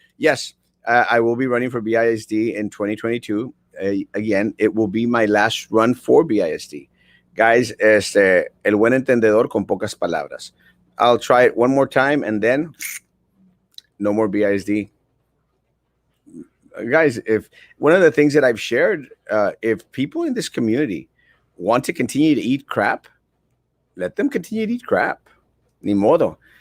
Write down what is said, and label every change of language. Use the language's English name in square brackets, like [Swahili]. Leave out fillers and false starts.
[English] Yes, I will be running for BISD in 2022. Again, it will be my last run for BISD. [Spanish] Guys, el buen entendedor con pocas palabras. [English] I'll try it one more time and then no more BISD. Guys, if one of the things that I've shared, if people in this community want to continue to eat crap, let them continue to eat crap. [Spanish] Ni modo.